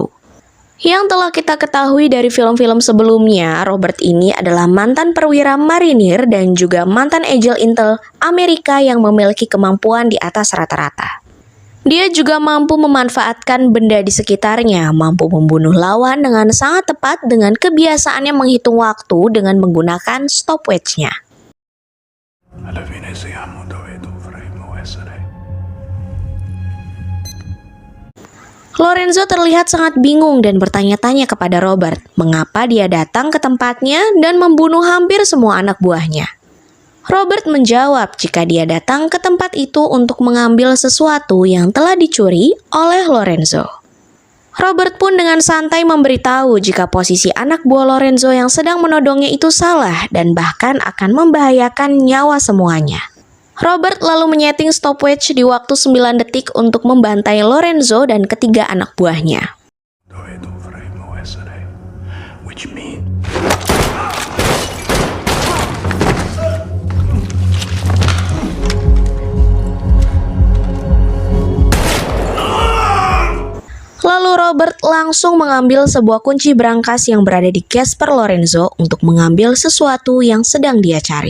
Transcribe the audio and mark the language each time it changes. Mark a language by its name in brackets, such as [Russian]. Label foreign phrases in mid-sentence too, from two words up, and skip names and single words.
[Indonesian] Yang telah kita ketahui dari film-film sebelumnya, Robert ini adalah mantan perwira marinir dan juga mantan agent intel Amerika yang memiliki kemampuan di atas rata-rata. Dia juga mampu memanfaatkan benda di sekitarnya, mampu membunuh lawan dengan sangat tepat dengan kebiasaannya menghitung waktu dengan menggunakan stopwatch-nya. [Italian] Alla fine siamo dove dovremmo essere. [Indonesian] Lorenzo terlihat sangat bingung dan bertanya-tanya kepada Robert mengapa dia datang ke tempatnya dan membunuh hampir semua anak buahnya. Robert menjawab jika dia datang ke tempat itu untuk mengambil sesuatu yang telah dicuri oleh Lorenzo. Robert pun dengan santai memberitahu jika posisi anak buah Lorenzo yang sedang menodongnya itu salah dan bahkan akan membahayakan nyawa semuanya. Robert lalu menyeting stopwatch di waktu 9 detik untuk membantai Lorenzo dan ketiga anak buahnya. [Italian] Dove dovremmo essere. [English] Which means [Indonesian] Lalu Robert langsung mengambil sebuah kunci brankas yang berada di Casper Lorenzo untuk mengambil sesuatu yang sedang dia cari.